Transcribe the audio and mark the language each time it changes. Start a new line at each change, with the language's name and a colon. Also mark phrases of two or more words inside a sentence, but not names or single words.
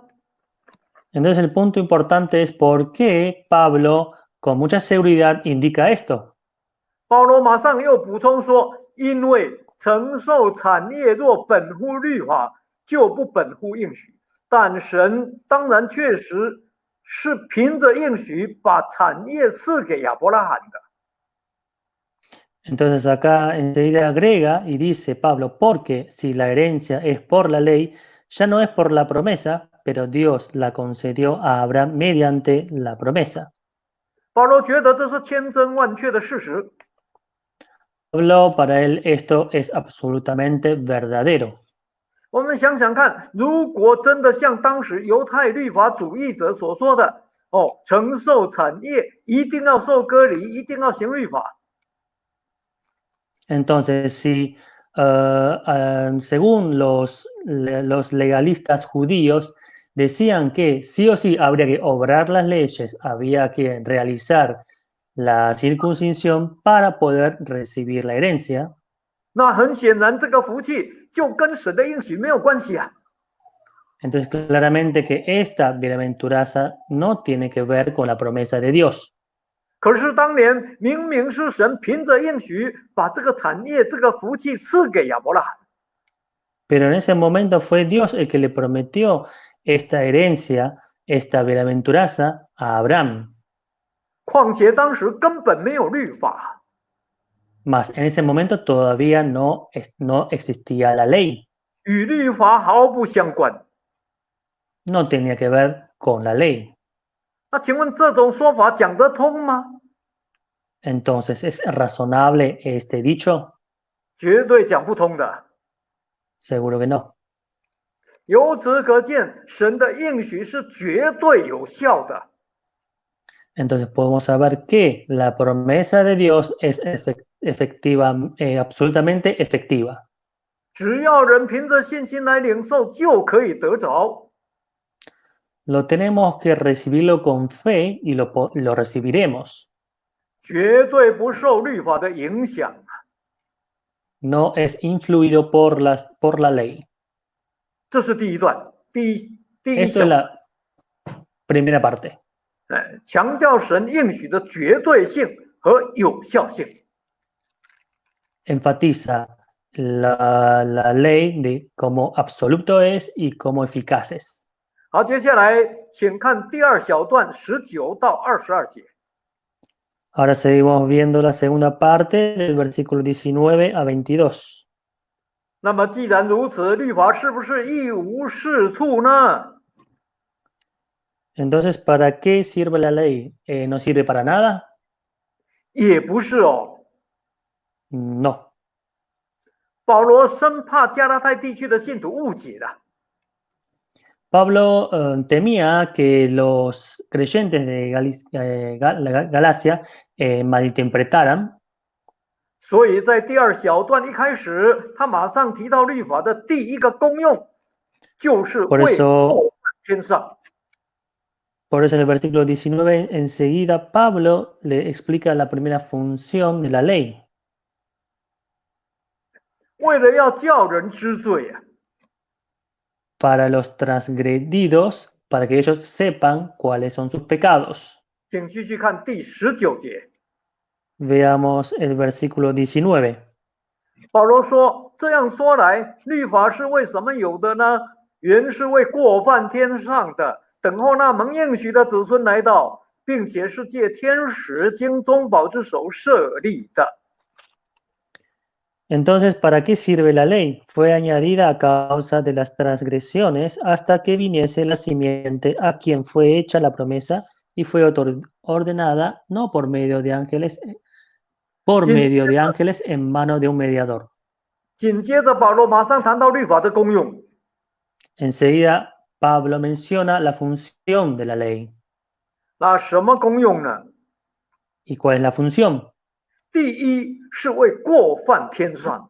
Spanish: Entonces el punto importante es por qué Pablo con mucha seguridad indica esto.
Chinese: 保罗马上又补充说，因为承受产业若本乎律法，就不本乎应许。但神当然确实是凭着应许把产业赐给亚伯拉罕的。
Spanish: Entonces acá enseguida agrega y dice Pablo, porque si la herencia es por la ley, ya no es por la promesa, pero Dios la concedió a Abraham mediante la promesa.
Chinese: 保罗觉得这是千真万确的事实。
Spanish: Pablo, para él esto es absolutamente verdadero.
Chinese: 我们想想看，如果真的像当时犹太律法主义者所说的，承受产业一定要受割礼，一定要行律法。
Spanish: Entonces, si según los legalistas judíos decían que sí o sí habría que obrar las leyes, había que realizar la circuncisión para poder recibir la herencia,
Chinese: 那很显然，这个福气就跟神的应许没有关系啊。
Spanish: entonces claramente que esta bienaventuranza no tiene que ver con la promesa de Dios.
Chinese: 可是当年明明是神凭着应许把这个产业、这个福气赐给亚伯拉罕。
Spanish: Pero en ese momento fue Dios el que le prometió esta herencia, esta bienaventuranza a Abraham.
Chinese: 况且当时根本没有律法，
Spanish: Mas en ese momento todavía no existía la ley,
Chinese: 与律法毫不相关。
Spanish: no tenía que ver con la ley.
Chinese: 那请问这种说法讲得通吗？
Spanish: Entonces, ¿es razonable este dicho?
Chinese: 绝对讲不通的。
Spanish: Seguro que no.
Chinese: 由此可见，神的应许是绝对有效的。
Spanish: Entonces podemos saber que la promesa de Dios es efectiva, absolutamente efectiva.
Chinese: 只要人凭着信心来领受，就可以得着。
Spanish: Lo tenemos que recibirlo con fe y lo recibiremos.
Chinese: 绝对不受律法的影响。
Spanish: No es influido por la ley.
Chinese: 这是第一段，第一
Spanish: Esto
Chinese: 小
Spanish: es la primera parte.
Chinese: 强调神应许的绝对性和有效性。
Spanish: Enfatiza la ley de cómo absoluto es y cómo eficaz es.
Chinese: 好，接下来请看第二小段19到22节。
Spanish: Ahora seguimos viendo la segunda parte del versículo 19 a 22.
Chinese: 那么既然如此，律法是不是一无是处呢？
Spanish: Entonces, ¿para qué sirve la ley? ¿No sirve para nada?
Chinese: 也不是哦。
Spanish: No.
Chinese: 保罗生怕加拉太地区的信徒误解了。
Spanish: Pablo temía que los creyentes de Galacia malinterpretaran.
Chinese: 所以在第二小段一开始，他马上提到律法的第一个功用，就是为过犯天上。
Spanish: Por eso en el versículo 19 enseguida Pablo le explica la primera función de la ley.
Chinese: 为了要叫人知罪啊，
Spanish: Para los transgredidos, para que ellos sepan cuáles son sus pecados.
Chinese: 请继续看第19节。
Spanish: Veamos el versículo 19.
Chinese: 保罗说：“这样说来，律法是为什么有的呢？原是为过犯天上的，等候那蒙应许的子孙来到，并且是借天使经中保之手设立的。”
Spanish: Entonces, ¿para qué sirve la ley? Fue añadida a causa de las transgresiones hasta que viniese la simiente a quien fue hecha la promesa y fue ordenada no por medio de ángeles, en mano de un mediador.
Chinese: 紧接着，保罗马上谈到律法的功用。
Spanish: Enseguida, Pablo menciona la función de la ley.
Chinese: 那什么功用呢？
Spanish: ¿Y cuál es la función?
Chinese: 第一是为过犯添上，